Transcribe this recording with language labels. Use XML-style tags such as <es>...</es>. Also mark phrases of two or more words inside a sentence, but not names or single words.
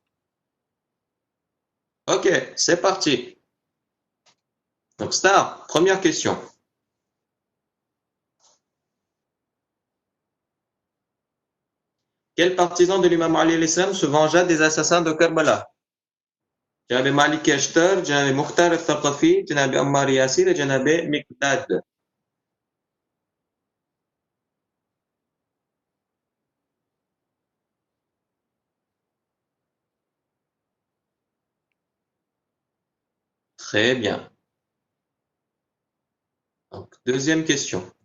<fr>Ok, c'est parti. Donc, Star, première question. Quel partisan de l'imam Ali</fr> <ar>عليه السلام</ar> <fr>se vengea des assassins de Karbala?</fr> <ar>جناب مالك يشتر، جناب مختار الثقفي، جناب عمار ياسر، جناب مقداد.</ar> <fr>Très bien. Donc, deuxième question.</fr>